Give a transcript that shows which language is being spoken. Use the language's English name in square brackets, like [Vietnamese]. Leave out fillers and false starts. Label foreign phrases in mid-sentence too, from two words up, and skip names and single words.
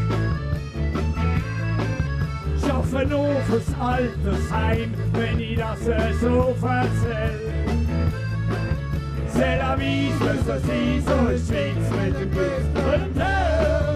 [German] Schaffe nur fürs Altersheim, wenn ich das so erzähl. [French] C'est la vie, je veux ceci, [German] so ist Schweiz mit dem Glück und dem Tell.